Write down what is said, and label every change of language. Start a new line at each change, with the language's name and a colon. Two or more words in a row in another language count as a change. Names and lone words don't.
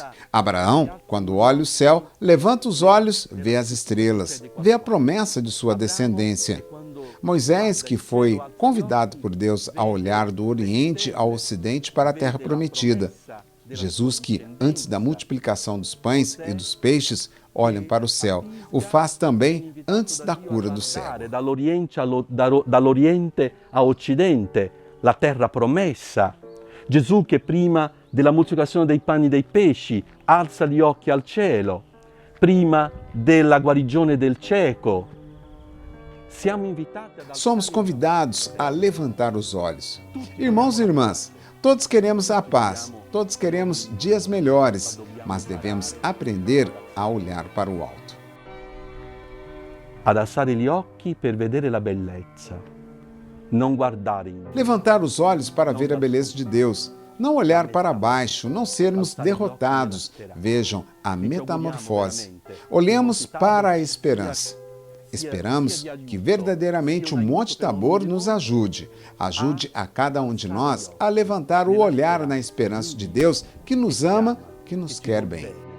Portuguese: Abraão, quando olha o céu, levanta os olhos, vê as estrelas, vê a promessa de sua descendência. Moisés, que foi convidado por Deus a olhar do Oriente ao Ocidente para a Terra Prometida. Jesus, que antes da multiplicação dos pães e dos peixes, olham para o céu, o faz também antes da cura do cego.
Italian: Dall'Oriente a Occidente, la terra promessa. Gesù che prima della moltiplicazione dei pani e dei pesci alza gli occhi al cielo, prima della guarigione del cieco.
Portuguese: Somos convidados a levantar os olhos. Irmãos e irmãs, todos queremos a paz, todos queremos dias melhores, mas devemos aprender a olhar para o alto.
Italian: Ad alzare gli occhi per vedere la bellezza, non guardare in...
Portuguese: Levantar os olhos para ver a beleza de Deus, não olhar para baixo, não sermos derrotados. Vejam a metamorfose. Olhemos para a esperança. Esperamos que verdadeiramente o Monte Tabor nos ajude a cada um de nós a levantar o olhar na esperança de Deus que nos ama, que nos quer bem.